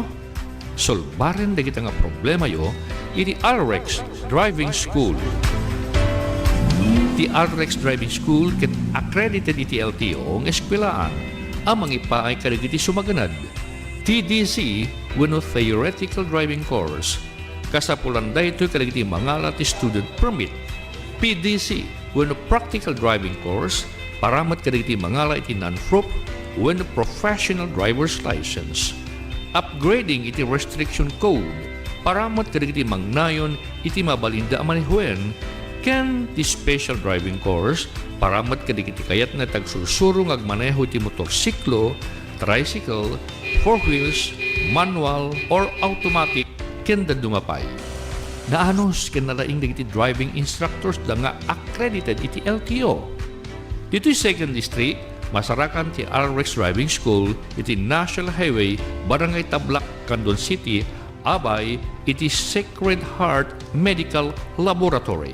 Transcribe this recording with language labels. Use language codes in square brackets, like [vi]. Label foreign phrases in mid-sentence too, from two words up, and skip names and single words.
[ilo] Solbaren dagiti nga problema yu iti RX Driving School. Ti RX Driving School ket accredited iti LTO ng eskwelaan amang ipaay kadagiti sumaganad. [en] TDC wenno theoretical driving course. [ilo] Kasapulan daytoy kadagiti mangalat ti [en] student permit. [ilo] PDC wenno [en] practical driving course [ilo] paramat kadagiti mangala iti non-prop wenno [en] professional driver's license. [ilo] Upgrading iti [en] restriction code [ilo] paramat kadagiti mangnayon iti mabalinda a manehuwen ken ti [en] special driving course [ilo] paramat kadagiti kayat na tagsursurong agmaneho iti motorsiklo, tricycle, [en] four wheels, manual or automatic [ilo] ken da dumapay. Naanos ken nalaing dagiti [en] driving instructors [ilo] da nga accredited iti LTO. Dito'y [en] second district, [ilo] masarakan ti RX Driving School iti National Highway, Barangay Tablak, Candon City, abay iti Sacred Heart Medical Laboratory.